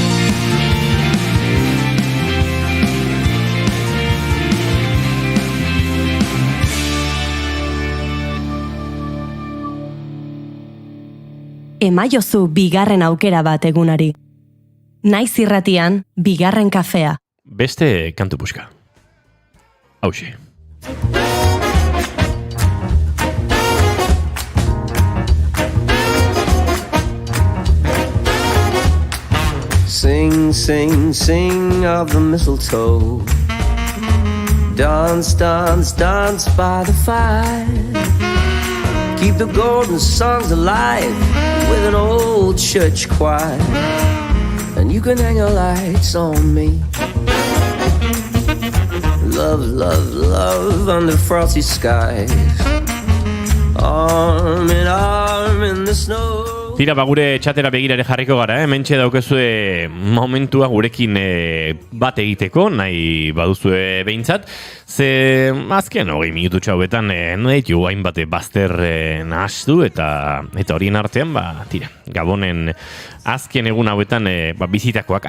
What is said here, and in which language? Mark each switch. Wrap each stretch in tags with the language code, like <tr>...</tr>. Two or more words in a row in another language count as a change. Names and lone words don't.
<eu>Emaiozu bigarren aukera bat egunari. Naiz irratian, bigarren kafea. Beste kantu puska. Hauxe.</eu> <en>Sing, sing, sing of the mistletoe. Dance, dance, dance by the fire. Keep the golden songs alive with an old church choir. And you can hang your lights on me. Love, love, love under frosty skies. Arm in the snow.</en> <eu>Tira, gure txatera begirare jarriko gara, Mentxe daukezue momentua gurekin bat egiteko, nahi baduzue behintzat. Ze azken 20 minutu txauetan nahi ditu hainbat bazter nahastu eta horien artean, tira, Gabonen azken egun hauetan bizitakoak.</eu>